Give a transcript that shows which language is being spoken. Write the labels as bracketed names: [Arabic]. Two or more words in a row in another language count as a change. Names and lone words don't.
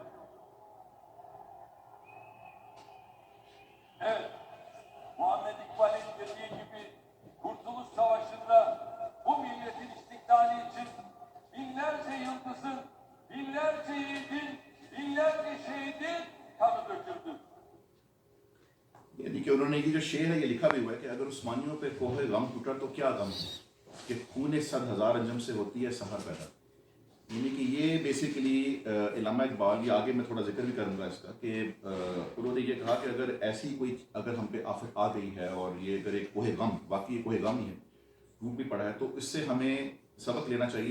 [Turkish] Evet, Muhammed İkbal'in dediği gibi Kurtuluş Savaşı'nda bu milletin istiklali için binlerce yıldızın, binlerce yiğidin, binlerce şehidin kanı döküldü. [Urdu] یعنی کہ انہوں نے یہ جو شعر ہے یہ لکھا بھی ہوا ہے کہ اگر عثمانیوں پہ کوہ غم ٹوٹا تو کیا غم ہے کہ خون 100,000 انجم سے ہوتی ہے سحر پیدا. یعنی کہ یہ بیسیکلی علامہ اقبال، یہ آگے میں تھوڑا ذکر بھی کروں گا اس کا، کہ انہوں نے یہ کہا کہ اگر ایسی کوئی اگر ہم پہ آفت آ گئی ہے اور یہ اگر ایک کوہ غم، واقعی کوہ غم ہی ہے، ٹوٹ بھی پڑا ہے، تو اس سے ہمیں سبق لینا چاہیے.